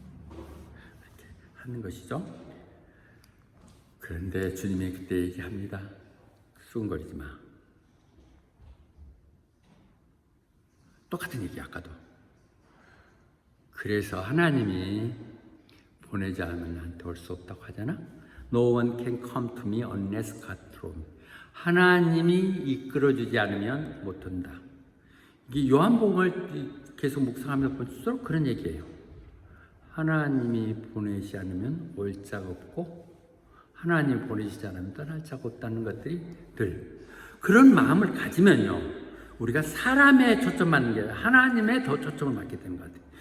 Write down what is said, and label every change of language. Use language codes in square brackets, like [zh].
[ko] 이렇게 하는 것이죠. 그런데 주님이 그때 얘기합니다. 수근거리지 마. 똑같은 얘기 아까도. 그래서 하나님이 보내지 않으면 나한테 올 수 없다고 하잖아. [en] No one can come to me unless God draw me. [ko] 하나님이 이끌어주지 않으면 못 온다. 이게 요한복음을 계속 묵상하면서 볼수록 그런 얘기예요. 하나님이 보내지 않으면 올 자가 없고 하나님이 보내시지 않으면 떠날 자가 없다는 것들이 늘 그런 마음을 가지면요, 우리가 사람에 초점 맞는 게 아니라 하나님에 더 초점을 맞게 되는 것 같아요.